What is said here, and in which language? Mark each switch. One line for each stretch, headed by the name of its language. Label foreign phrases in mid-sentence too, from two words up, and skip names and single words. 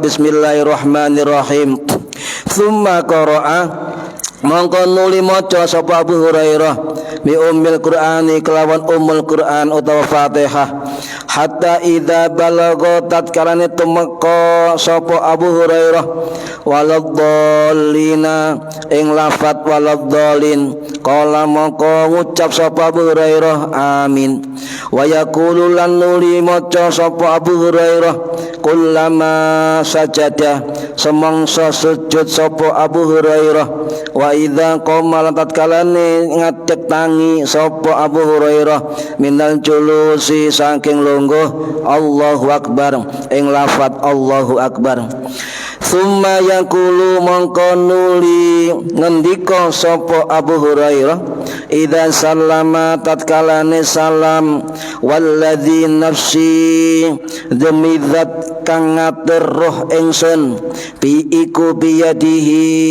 Arabic: بسم الله الرحمن الرحيم, ثم قرأ
Javanese: mongko nuli maca sapa Abu Hurairah
Arabic: بأم القرآن
Javanese: kelawan
Arabic: أم القرآن
Javanese: utawa Fatihah,
Arabic: حتى إذا بلغ
Javanese: tatkalane tumeka sapa Abu Hurairah
Arabic: ولا الضالين
Javanese: ing lafat
Arabic: ولا الضالين,
Javanese: qala maka ngucap sapa Abu Hurairah amin,
Arabic: ويقول
Javanese: lan nuli maca sapa Abu Hurairah
Arabic: كلما سجد
Javanese: semangsa sujud sapa Abu Hurairah,
Arabic: وإذا
Javanese: qama lan tatkalane ngadeg tangi sapa Abu Hurairah
Arabic: من الجلوس
Javanese: saking lungguh,
Arabic: الله أكبر
Javanese: ing lafaz
Arabic: الله أكبر, ثم يقول
Javanese: mongko nuli ngendika sapa Abu Hurairah
Arabic: إذا سلم
Javanese: tatkalane salam,
Arabic: والذي نفسي
Javanese: demi zat kang ngatur roh ingsun bi iku biyadihi